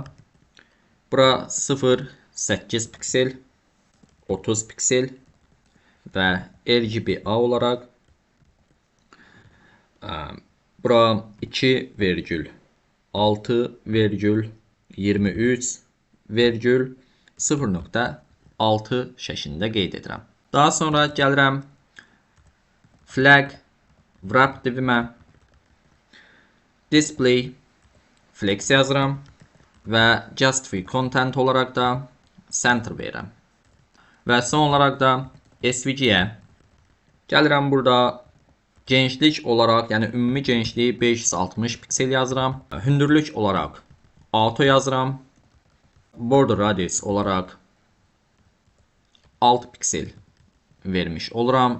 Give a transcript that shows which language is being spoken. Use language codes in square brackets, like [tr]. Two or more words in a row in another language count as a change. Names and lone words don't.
[az] Bura 0.8 piksel, 30 piksel və RGBA olaraq bura 2,6,23,0.6 şəklində qeyd edirəm. Daha sonra gəlirəm [en] flag wrap [az] divimə, [en] display flex [az] yazıram və [en] justify content [az] olaraq da center verirəm. Və son olaraq da SVG-yə gəlirəm burada genişlik olaraq, yəni ümumi genişliyi 560 piksel yazıram. Hündürlük olaraq auto yazıram [en] border radius [az] olarak 6 piksel vermiş oluram.